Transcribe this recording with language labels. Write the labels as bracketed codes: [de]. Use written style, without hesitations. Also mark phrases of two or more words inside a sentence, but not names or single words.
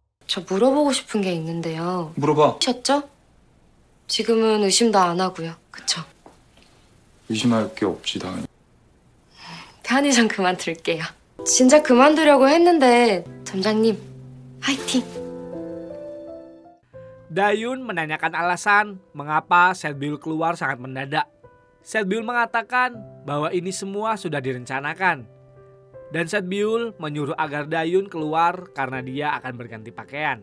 [ko] 저 물어보고 싶은 게 있는데요. 물어봐. 셨죠? 지금은 의심도 안 하고요. 그쵸? 의심할 게 없지 당연히. 편의점 그만둘게요. 진짜 그만두려고 했는데 점장님 화이팅! [id] Dayun menanyakan alasan mengapa Setbiul keluar sangat mendadak. Setbiul mengatakan bahwa ini semua sudah direncanakan. Dan Setbiul menyuruh agar Dayun keluar karena dia akan berganti pakaian.